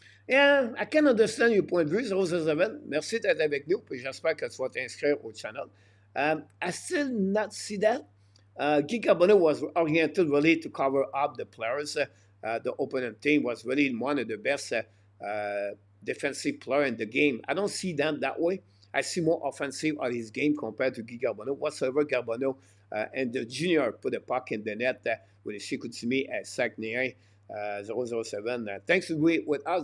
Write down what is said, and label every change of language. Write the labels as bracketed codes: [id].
[en] Yeah, I can understand your point of view, 007. [fr] Merci d'être avec nous, puis j'espère que tu vas t'inscrire au channel. [en] I still not see that. Guy Carbonneau was oriented really to cover up the players. The opponent team was really one of the best defensive players in the game. I don't see them that way. I see more offensive on his game compared to Guy Carbonneau. Whatsoever Carbonneau and the junior put the puck in the net with a Chicoutimi at Saguenay. 007. Thanks to be with us.